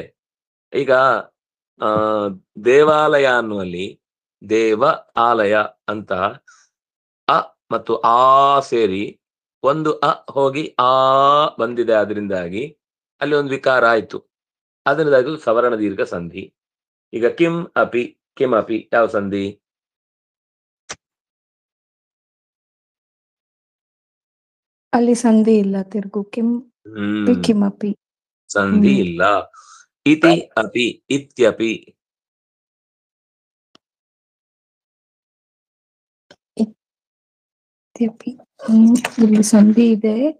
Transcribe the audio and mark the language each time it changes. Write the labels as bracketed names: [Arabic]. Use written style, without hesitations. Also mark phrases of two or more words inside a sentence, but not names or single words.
[Kannada] ಈಗ ದೇವಾಲಯ ಅನ್ನುವಲ್ಲಿ ದೇವ ಆಲಯ ಅಂತ ಅ ಮತ್ತು ಆ ಸೇರಿ ಒಂದು ಅ ಹೋಗಿ ಆ ಬಂದಿದೆ. ಅದರಿಂದಾಗಿ ಅಲ್ಲಿ ಒಂದು ವಿಕಾರ ಆಯ್ತು. ಅದರಿಂದಾಗಿ ಸವರ್ಣ ದೀರ್ಘ ಸಂಧಿ. ಈಗ [Sanskrit] ಕಿಂ ಅಪಿ, ಕಿಂ ಅಪಿ [Kannada] ಯಾವ ಸಂಧಿ? ಅಲ್ಲಿ ಸಂಧಿ ಇಲ್ಲ. ತಿರ್ಗು [Sanskrit] ಕಿಂ ಕಿಮಪಿ [Kannada] ಸಂಧಿ ಇಲ್ಲ. [Sanskrit] ಇತಿ ಅಪಿ, ಇತ್ಯಪಿ. [Kannada] ಇಲ್ಲಿ ಸಂಧಿ ಇದೆ.